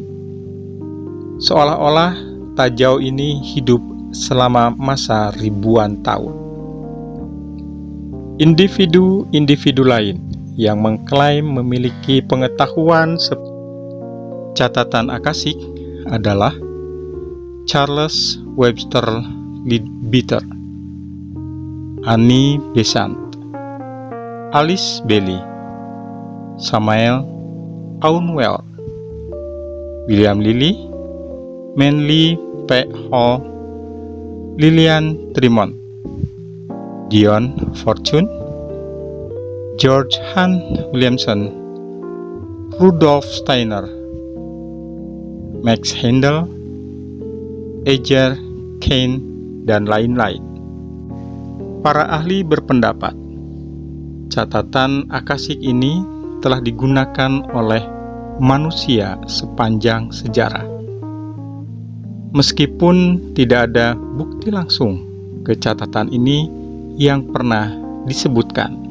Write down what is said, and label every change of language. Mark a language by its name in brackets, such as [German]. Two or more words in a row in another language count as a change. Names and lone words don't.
[Indonesian] Seolah-olah Tajau ini hidup selama masa ribuan tahun. Individu-individu lain yang mengklaim memiliki pengetahuan catatan akasik adalah Charles Webster Leadbeater, Annie Besant, Alice Bailey, Samael Aun Weor, William Lilly, Manly P. Hall, Lillian Tremont, Dion Fortune, George Hunt Williamson, Rudolf Steiner, Max Handel, Eger Kane, dan lain-lain. Para ahli berpendapat, catatan akasik ini telah digunakan oleh manusia sepanjang sejarah. Meskipun tidak ada bukti langsung ke catatan ini yang pernah disebutkan.